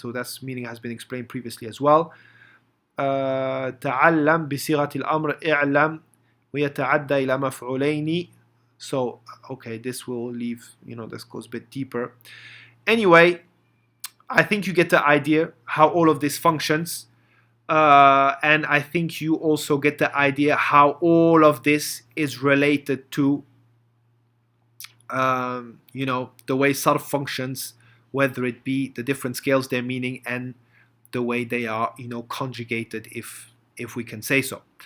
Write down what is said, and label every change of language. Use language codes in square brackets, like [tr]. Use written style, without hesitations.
[en] So that's meaning has been explained previously as well. [ar] تعلم بصيغة الأمر اعلم ويتعدى إلى مفعولين. [en] So okay, this will leave, this goes a bit deeper. Anyway, I think you get the idea how all of this functions. And I think you also get the idea how all of this is related to, the way Sarf functions, whether it be the different scales, their meaning, and the way they are, conjugated, if we can say so.